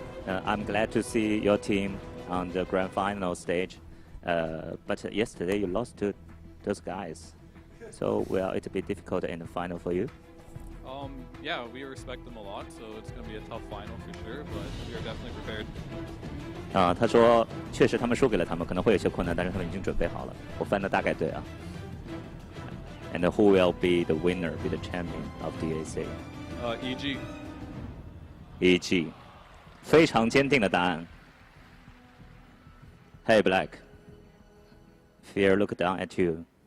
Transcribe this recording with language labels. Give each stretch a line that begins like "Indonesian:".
English: I'm glad to see your team on the grand final stage. But yesterday you lost to those guys. So will it be difficult in the final for you? Yeah, we respect them a lot, so it's going to be a tough final for sure, but we are definitely prepared.
Chinese: 他说确实他们输给了他们，可能会有些困难，但是他们已经准备好了。我翻的大概对啊。
English: And who will be the winner, be the champion of DAC? EG.
Chinese: EG， 非常坚定的答案。
English: Hey Black, Fear look down at you.